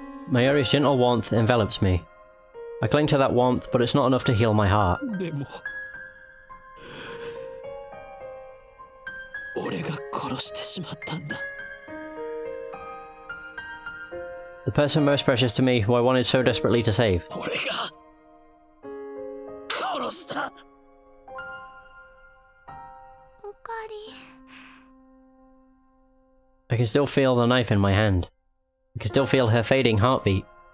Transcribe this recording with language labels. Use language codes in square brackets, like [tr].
[en] Mayuri's gentle warmth envelops me. I cling to that warmth, but it's not enough to heal my heart. [ja] でも俺が殺してしまったんだ。 [en] The person most precious to me who I wanted so desperately to save. [ja] 俺が殺した。オカリン。 [en] I can still feel the knife in my hand. I can still feel her fading heartbeat.